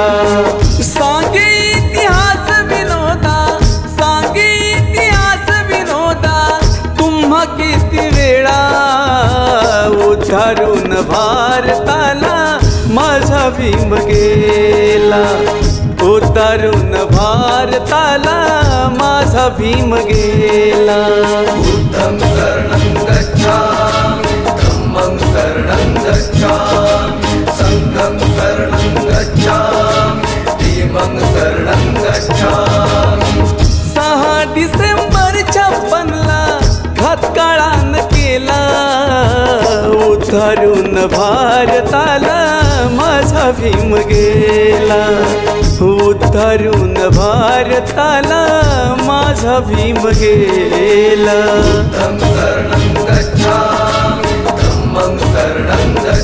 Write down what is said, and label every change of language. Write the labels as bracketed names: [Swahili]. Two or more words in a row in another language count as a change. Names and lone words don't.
[Marathi] सांगे इतिहास विनोदा, सांगे इतिहास विनोदा, तुम्हा किती वेळा उद्धारून भारताला माझा भीम गेला, उद्धारून भारताला माझा भीम गेला। [Pali] बुद्धं शरणं गच्छामि, धम्मं शरणं गच्छामि, संघं शरणं गच्छामि, भीमं शरणं गच्छामि। [Marathi] 6 डिसेंबर 56ला घातकाळान केला, उद्धारून भारताला माझा भीम गेला, उद्धारून भारताला माझा भीम गेला। [Pali] बुद्धं शरणं गच्छामि, धम्मं शरणं